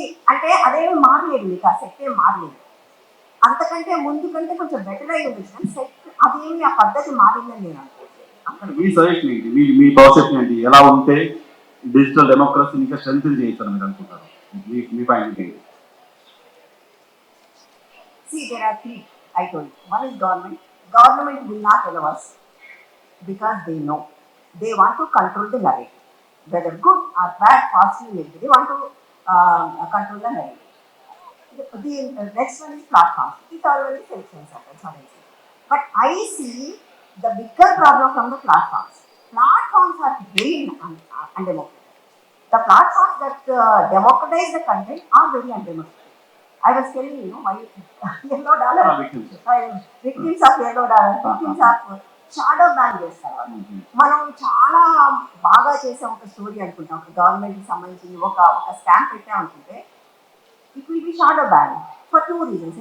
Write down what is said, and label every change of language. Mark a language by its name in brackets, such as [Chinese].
[Telugu] అంటే అదేమి మారలేదు, మీకు ఆ సెట్ ఏం మారలేదు. అంతకంటే ముందు కంటే కొంచెం బెటర్ అయ్యి ఉంది కానీ సెట్ అదేమి ఆ పద్ధతి మారిందని నేను అనుకోవట్లేదు. మీ సజెషన్ ఏంటి? మీ భవిష్యత్తు ఏంటి? ఎలా ఉంటే డిజిటల్ డెమోక్రసీ ఇంకా స్ట్రెంథెన్ చేయొచ్చు మీరు అనుకుంటారు? మీ పాయింట్ ఏంటి? [English] See, there are three, I told you. One is government. Government will not allow us because they know. They want to control the narrative. Whether good or bad, positive, negative, they want to control the narrative. The next one is platforms. It already self-centered. But I see the bigger problem from the platforms. Platforms are very undemocratic. The platforms that democratize the content are very undemocratic. I was telling you, my yellow dollar victims of yellow dollar, victims of shadow ban చేస్తారు. [Telugu] మనం చాలా బాగా చేసే ఒక story అనుకుంటాం, ఒక గవర్నమెంట్కి సంబంధించి ఒక స్కామ్ పెట్టాం అనుకుంటే [English] It will be shadow ban for 2 reasons.